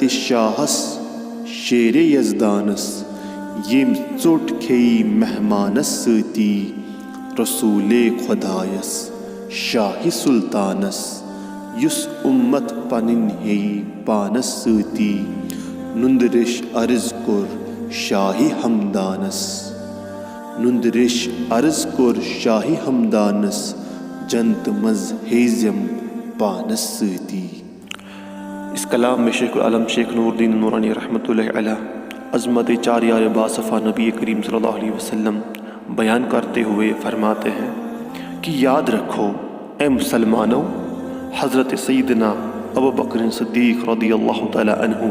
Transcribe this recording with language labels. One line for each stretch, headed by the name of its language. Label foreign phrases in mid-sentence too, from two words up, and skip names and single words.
Kashmiri: شاہس شیر یزدانس، یم ژوٚٹ کھیٚیہِ مہمانس ستی، رسول خدایس شاہ سلطانس، یس امت پنن ہیٚیہِ پانس ستی، نُندرش عرض کور شاہ ہمدانس، نُندرش عرض کور شاہ ہمدانس، جنت مز ہیزم پانس ستی۔
Urdu: اس کلام میں شیخ العالم شیخ نور الدین نورانی رحمۃ اللہ علیہ عظمت چار یار باصفا نبی کریم صلی اللہ علیہ وسلم بیان کرتے ہوئے فرماتے ہیں کہ یاد رکھو اے مسلمانوں، حضرت سیدنا ابوبکر صدیق رضی اللہ تعالی عنہ